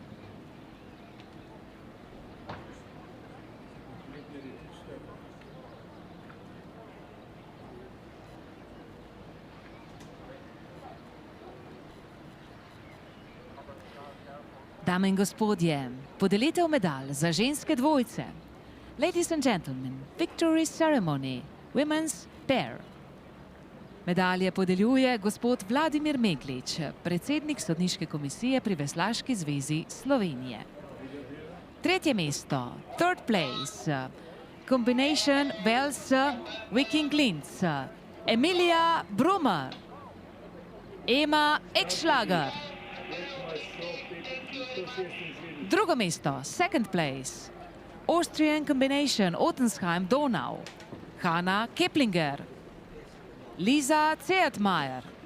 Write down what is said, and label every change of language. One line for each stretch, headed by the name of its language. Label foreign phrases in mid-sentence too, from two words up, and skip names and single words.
Slovenian: Dame in gospodje, podelitev medalj za ženske dvojce.
English: Ladies and gentlemen, victory ceremony, women's pair.
Slovenian: Medalje podeljuje gospod Vladimir Meglič, predsednik sodniške komisije pri Veslaški zvezi Slovenije. Tretje mesto,
English: third place, combination Vels Viking Linz, Emilia Brummer, Ema Ekschlager.
Slovenian: Drugo mesto,
English: second place, Austrian combination Ottensheim Donau, Hanna Keplinger, Lisa Zehetmeier.